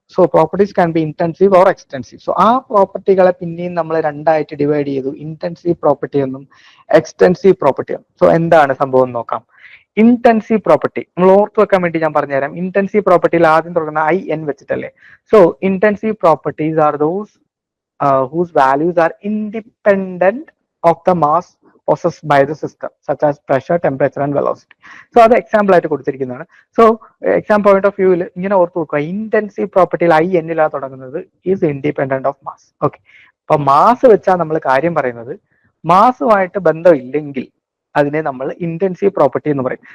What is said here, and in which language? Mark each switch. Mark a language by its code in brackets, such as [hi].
[en] So properties can be intensive or extensive. [ml] So ആ പ്രോപ്പർട്ടികളെ പിന്നെയും നമ്മൾ രണ്ടായിട്ട് ഡിവൈഡ് ചെയ്തു, ഇന്റൻസീവ് പ്രോപ്പർട്ടി എന്നും എക്സ്റ്റൻസീവ് പ്രോപ്പർട്ടി എന്നും. സോ എന്താണ് സംഭവം നോക്കാം. ഇന്റൻസീവ് പ്രോപ്പർട്ടി നമ്മൾ ഓർത്ത് വെക്കാൻ വേണ്ടി ഞാൻ പറഞ്ഞുതരാം. ഇന്റൻസീവ് പ്രോപ്പർട്ടിയിൽ ആദ്യം തുടങ്ങുന്ന IN വെച്ചിട്ടല്ലേ. [en] So intensive properties are those whose values are independent of the mass possessed by the system, such as pressure, temperature and velocity. [ml] So അത് എക്സാമ്പിൾ ആയിട്ട് കൊടുത്തിരിക്കുന്നതാണ്. സോ എക്സാം പോയിന്റ് ഓഫ് വ്യൂവിൽ ഇങ്ങനെ ഓർത്ത് വെക്കുക, ഇന്റൻസീവ് പ്രോപ്പർട്ടിയിൽ IN തുടങ്ങുന്നത് [en] Is independent of mass. [ml] Okay, അപ്പൊ mass വെച്ചാൽ നമ്മൾ കാര്യം പറയുന്നത്, മാസുമായിട്ട് ബന്ധമില്ലെങ്കിൽ അതിനെ നമ്മൾ ഇന്റൻസീവ് പ്രോപ്പർട്ടി എന്ന് പറയും.